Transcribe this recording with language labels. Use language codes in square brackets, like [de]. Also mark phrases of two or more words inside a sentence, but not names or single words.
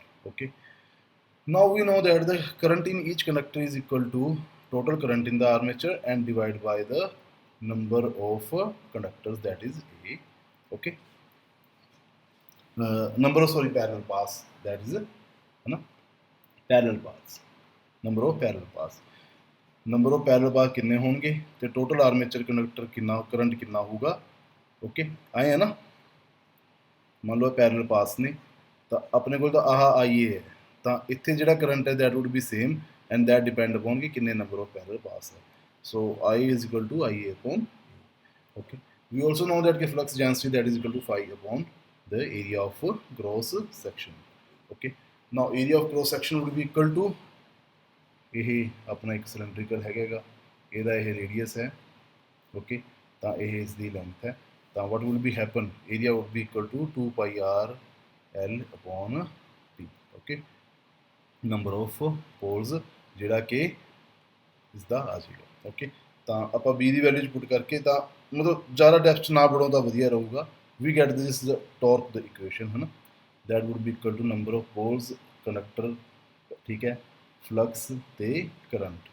[en] Okay, now we know that the current in each conductor is equal to total current in the armature and divided by the number of conductors, that is A. Okay, number of parallel paths, that is parallel paths, number of parallel paths. number of parallel path [pa] ਕਿੰਨੇ ਹੋਣਗੇ ਤੇ [en] total armature conductor [pa] ਕਿੰਨਾ ਕਰੰਟ ਕਿੰਨਾ ਹੋਊਗਾ. ਓਕੇ, ਆਏ ਹੈ ਨਾ, ਮੰਨ ਲਓ [en] parallel paths [pa] ਨੇ, ਤਾਂ ਆਪਣੇ ਕੋਲ ਤਾਂ ਆਹ IA ਹੈ, ਤਾਂ ਇੱਥੇ ਜਿਹੜਾ ਕਰੰਟ ਹੈ [en] that would be same and that depend upon [pa] ਕਿ ਕਿੰਨੇ [en] number of parallel paths [pa] ਹੈ. [en] ਸੋ I is equal to IA upon. Okay, we also know that the flux density that is equal to phi upon the area of cross section. Okay, now area of cross section would be equal to, [pa] ਇਹ ਆਪਣਾ ਇੱਕ ਸਿਲੰਡਰੀਕਲ ਹੈਗਾ, ਇਹਦਾ ਇਹ ਰੇਡੀਅਸ ਹੈ. ਓਕੇ, ਤਾਂ ਇਹ ਇਸ ਦੀ ਲੈਂਥ ਹੈ. ਤਾਂ [en] what will be happen, area would be equal to 2 pi r L upon P. [pa] ਓਕੇ, [en] number of poles [pa] ਜਿਹੜਾ ਕਿ ਇਸ ਦਾ ਆ ਜਾਏਗਾ. ਓਕੇ, ਤਾਂ ਆਪਾਂ B ਦੀ ਵੈਲਿਊ 'ਚ ਪੁੱਟ ਕਰਕੇ, ਤਾਂ ਮਤਲਬ ਜ਼ਿਆਦਾ ਡੈਪਥ 'ਚ ਨਾ ਪੜੋ ਤਾਂ ਵਧੀਆ ਰਹੂਗਾ. [en] we get this torque the equation [pa] ਹੈ ਨਾ, [en] that would be equal to number of poles conductor, [pa] ਠੀਕ ਹੈ, [en] ਫਲਕਸ ਤੇ ਕਰੰਟ.